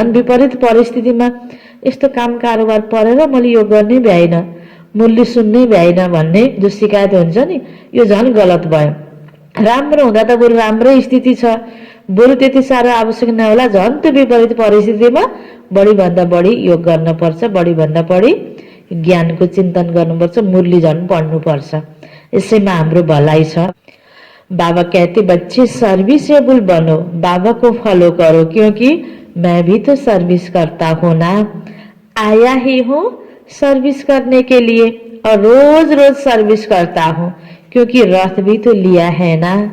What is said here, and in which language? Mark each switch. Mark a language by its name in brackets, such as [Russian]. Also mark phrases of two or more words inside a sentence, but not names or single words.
[Nepali] झन् विपरीत परिस्थितिमा यस्तो काम कारोबार परेर मैले यो गर्ने भ्याइन, मुरली सुन्नै भ्याइन भन्ने जो शिकायत हुन्छ नि, यो झन् गलत भयो। राम्रो हुँदा त बरु राम्रै स्थिति छ, बरु त्यति साह्रो आवश्यक नहोला, झन् त्यो विपरीत परिस्थितिमा बढी भन्दा बढी योग गर्न पर्छ, बढी भन्दा बढी ज्ञानको चिन्तन गर्नुपर्छ, मुरली झन् पढ्नुपर्छ। यसैमा हाम्रो भलाइ छ। [Hindi] बाबा कहते बच्चे सर्विसेबल बनो, बाबा को फॉलो करो, क्योंकि मैं भी तो सर्विस करता हूँ ना। आया ही हूँ सर्विस करने के लिए और रोज रोज सर्विस करता हूँ, क्योंकि रथ भी तो लिया है ना।